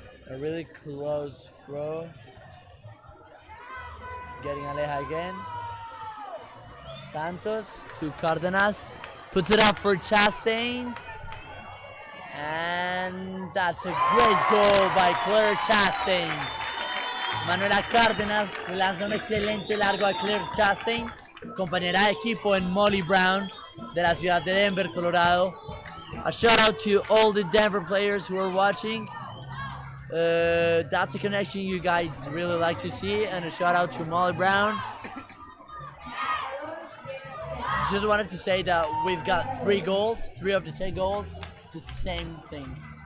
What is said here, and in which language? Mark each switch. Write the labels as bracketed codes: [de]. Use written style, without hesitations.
[en] A really close throw. Getting Aleja again. Santos to Cardenas. Puts it up for Chastain. And that's a great goal by Claire Chastain. [es] Manuela Cárdenas lanza un excelente largo a Claire Chastain, compañera de equipo en Molly Brown de la ciudad de Denver, Colorado. [en] A shout out to all the Denver players who are watching. That's a connection you guys really like to see, and a shout out to Molly Brown. Just wanted to say that we've got 3 goals, 3 of the 10 goals, the same thing.